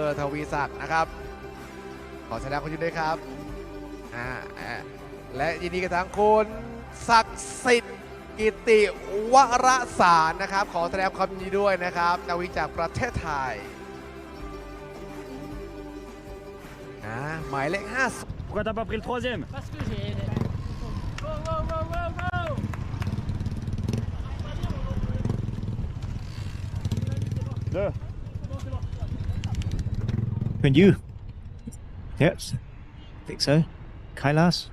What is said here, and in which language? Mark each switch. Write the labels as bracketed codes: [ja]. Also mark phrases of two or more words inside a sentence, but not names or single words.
[th] ทวีศักดิ์นะครับขอแสดงความยินดีด้วยครับและยินดีกับทั้งคุณศักดิ์สิทธิ์กิติวรสารนะครับขอแสดงความยินดีด้วยนะครับนักวิ่งจากประเทศไทยหมายเลข50 [fr] Pourquoi t'as pas pris le troisième? Parce que j'ai... [en] Go, go, go, go, go! [fr] Deux. [en] And you? Yes, I think so. Kailas?